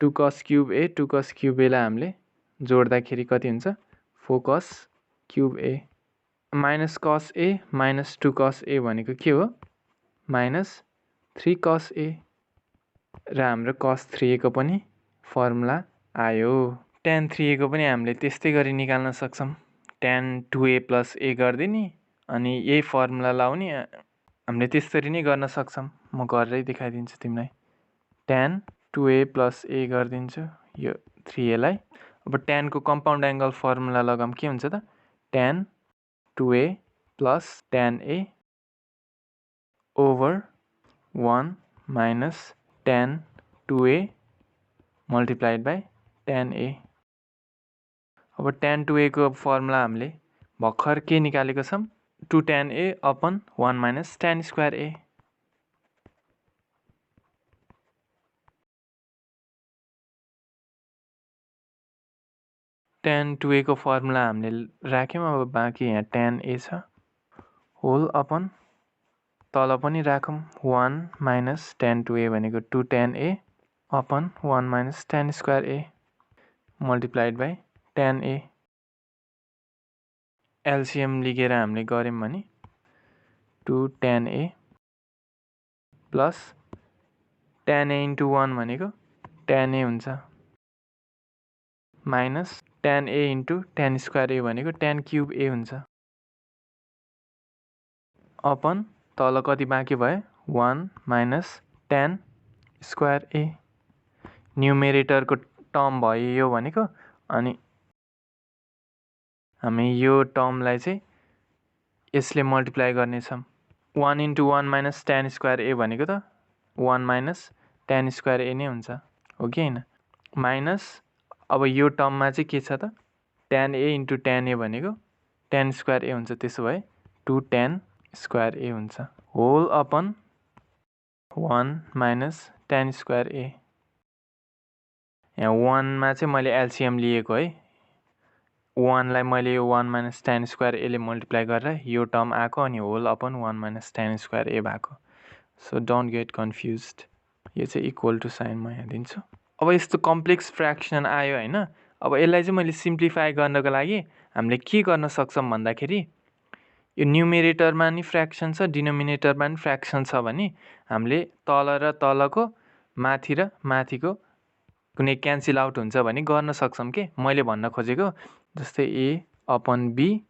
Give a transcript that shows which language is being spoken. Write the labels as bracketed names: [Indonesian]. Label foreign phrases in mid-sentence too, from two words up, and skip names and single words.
[English] 2 cos cube A 2 cos cube [Nepali] एलाई हामीले जोड्दाखेरि कति हुन्छ [English] 4 cos cube A minus cos A minus 2 cos [Nepali] ए भनेको के हो [English] minus 3 cos A [Nepali] र हाम्रो cos 3a को पनि फर्मुला आयो tan 3a को पनि हामीले त्यस्तै गरी निकाल्न सक्छौं [English] tan 2a plus a [Nepali] गर्दिनी अनि यही फर्मुला लाउने हामीले त्यसरी नै गर्न सक्छौं म गरेरै देखाइदिन्छु तिमीलाई [English] tan 2a plus a [Nepali] गरिदिन्छु यो 3a लाई अब tan को [English] compound angle formula [Nepali] लगाम के हुन्छ त [English] tan 2a plus tan a over 1 minus tan 2a multiplied by tan a [Nepali] अब tan 2a को फर्मुला हामीले भर्खर के निकालेको छौं [English] 2 tan a upon 1 minus tan square a [Nepali] tan 2a को फर्मुला हामीले राख्यौं अब बाँकी यहाँ tan a छ [English] whole upon [Nepali] तल पनि राखौं [English] 1 minus tan 2a [Nepali] भनेको [English] 2 tan a upon 1 minus tan square a multiplied by tan a [Nepali] LCM लिखेर हामीले गर्यौं भने [English] 2 tan a plus tan a into 1 [Nepali] भनेको [English] tan a [Nepali] हुन्छ [English] minus tan a into tan square a [Nepali] भनेको [English] tan cube a [Nepali] हुन्छ अपन तल कति बाँकी भयो [English] 1 minus tan square a [Nepali] न्युमेरेटर को टर्म भयो यो भनेको अनि हामी यो टर्मलाई चाहिँ यसले मल्टिप्लाई गर्ने छौं [English] 1 into 1 minus tan square a [Nepali] भनेको त [English] 1 minus tan square a [Nepali] नै हुन्छ हो कि हैन माइनस अब यो टर्ममा चाहिँ के छ त [English] tan a into tan a [Nepali] भनेको [English] tan square a [Nepali] हुन्छ त्यसो भए [English] 2 tan square a [Nepali] हुन्छ [English] whole upon 1 minus tan square a [Nepali] यहाँ 1 मा चाहिँ मैले एलसीएम लिएको है 1 लाई मैले यो [English] 1 minus tan square a [Nepali] ले मल्टिप्लाई गरेर यो टर्म आको अनि [English] whole upon 1 minus tan square a [Nepali] भएको [English] so don't get confused [Nepali] यो चाहिँ [English] equal to sign [Nepali] म यहाँ दिन्छु अब यस्तो [English] complex fraction [Nepali] आयो हैन अब यसलाई चाहिँ मैले सिम्प्लिफाई गर्नको लागि हामीले के गर्न सक्छौं भन्दाखेरि यो न्युमेरेटरमा नि फ्र्याक्सन छ डिनोमिनेटरमा नि फ्र्याक्सन छ भने हामीले तल र तलको माथि र माथिको कुनै [English] cancel out [Nepali] हुन्छ भने गर्न सक्छौं के मैले भन्न खोजेको जस्तै [English] a upon b